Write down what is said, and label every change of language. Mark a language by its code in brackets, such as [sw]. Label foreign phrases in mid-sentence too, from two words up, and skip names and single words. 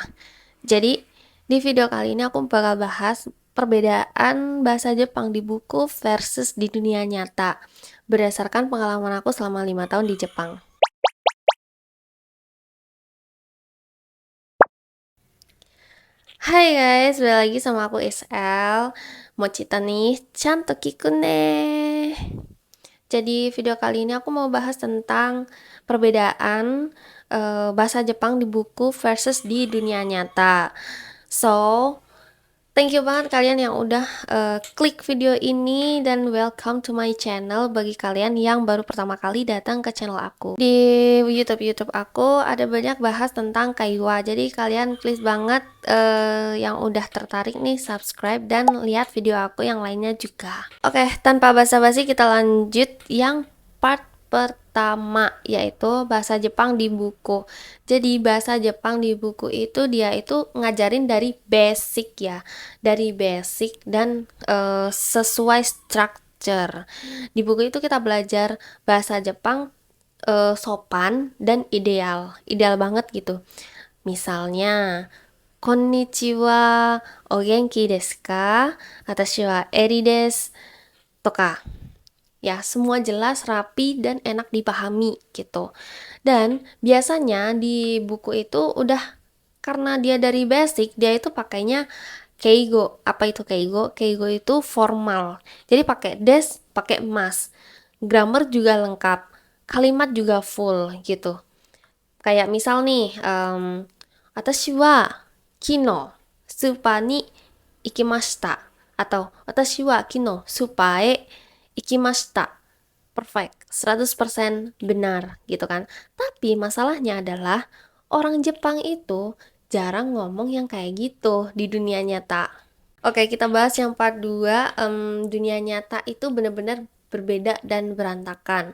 [id] Jadi di video kali ini aku bakal bahas perbedaan bahasa Jepang di buku versus di dunia nyata berdasarkan pengalaman aku selama 5 tahun di Jepang. Hai guys, balik lagi sama aku Isel. Mau cerita nih, [ja] ちゃんと聞くね. [id] Jadi video kali ini aku mau bahas tentang perbedaan bahasa Jepang di buku versus di dunia nyata. So, [en] thank you [id] banget kalian yang udah klik video ini dan [en] welcome to my channel [id] bagi kalian yang baru pertama kali datang ke channel aku. Di YouTube aku ada banyak bahas tentang kaiwa. Jadi kalian please banget yang udah tertarik nih subscribe dan lihat video aku yang lainnya juga. Oke, tanpa basa-basi kita lanjut yang part pertama, yaitu bahasa Jepang di buku. Jadi bahasa Jepang di buku itu dia itu ngajarin dari basic ya, dari basic dan sesuai structure. Di buku itu kita belajar bahasa Jepang sopan dan ideal, ideal banget gitu. Misalnya, [ja] こんにちは、お元気ですか? 私はエリです. Toka. [id] Ya, semua jelas, rapi, dan enak dipahami gitu. Dan biasanya di buku itu udah karena dia dari basic, dia itu pakainya keigo. Apa itu keigo? Keigo itu formal. Jadi pakai des, pakai emas. Grammar juga lengkap. Kalimat juga full gitu. Kayak misal nih, [ja] 私は昨日スーパーに行きました. Atau 私は昨日スーパーへ行きました. [id] Perfect, 100% benar gitu kan. Tapi masalahnya adalah orang Jepang itu jarang ngomong yang kayak gitu di dunia nyata. Oke, kita bahas yang part 2. Dunia nyata itu benar-benar berbeda dan berantakan.